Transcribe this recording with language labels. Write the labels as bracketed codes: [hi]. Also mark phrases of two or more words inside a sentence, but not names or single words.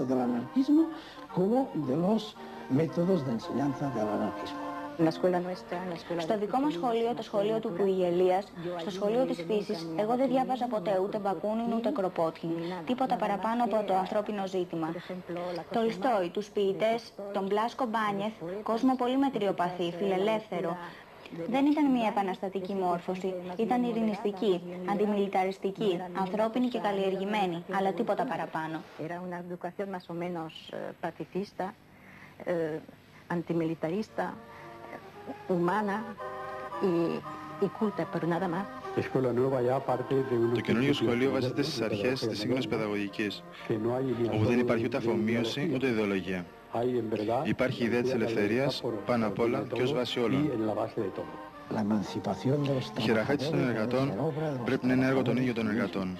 [el] Στο δικό μας σχολείο, το σχολείο του Πουηγελίας, στο σχολείο της φύσης, εγώ δεν διάβαζα ποτέ ούτε Μπακούνιν ούτε Κροπότκιν, τίποτα παραπάνω από το ανθρώπινο ζήτημα. Τολστόι, τους ποιητές, τον Μπλάσκο Μπάνιεθ, κόσμο πολύ μετριοπαθή, φιλελεύθερο. Δεν ήταν μια επαναστατική μόρφωση, ήταν ειρηνιστική, αντιμιλιταριστική, ανθρώπινη και καλλιεργημένη, αλλά τίποτα παραπάνω. [es] humana y culta, pero nada más. [el] Το καινούργιο σχολείο βασίζεται στις αρχές της σύγχρονης παιδαγωγικής, όπου δεν υπάρχει ούτε αφομοίωση ούτε ιδεολογία. Υπάρχει η ιδέα της ελευθερίας πάνω απ' όλα και ως βάση όλων. Η χειραφέτηση των εργατών πρέπει να είναι έργο των ίδιων των εργατών.